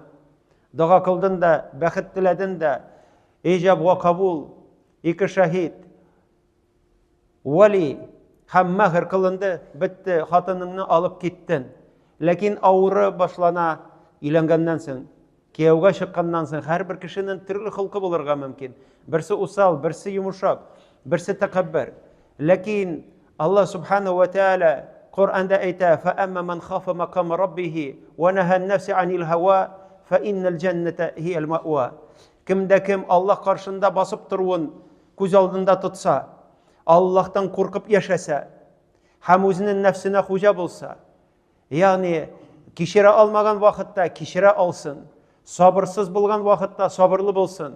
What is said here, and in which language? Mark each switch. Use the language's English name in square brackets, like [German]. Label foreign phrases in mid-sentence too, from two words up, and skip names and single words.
[Tatar] Дога кылдың да, бәхет теләдең дә, [Arabic] إيجاب وقبول, [Tatar] 2 шаһид, вали һәм мәһр кылынды, бетте, хатыныңны алып киттең. Ләкин авыры башлана иләнгәннән соң, кияүгә чыкканнан соң һәрбер кешенең төрле хылкы булырга мөмкин. Берсе усал, берсе йомшак, берсе тәкәббер. Ләкин Аллаһ [Arabic] سبحانه وتعالى [Tatar] Qur'анда әйтә: [Arabic] "فأما من خاف مقام ربه ونهى النفس عن الهوى، فإن الجنة هي المأوى." [Tatar] Кемдә кем Аллаһ каршында басып торуын күз алдында тотса, Аллаһтан куркып яшәсә, һәм үзенең нәфсенә хуҗа булса, ягъни кичерә алмаган вакытта кичерә алсын, сабырсыз булган вакытта сабырлы булсын.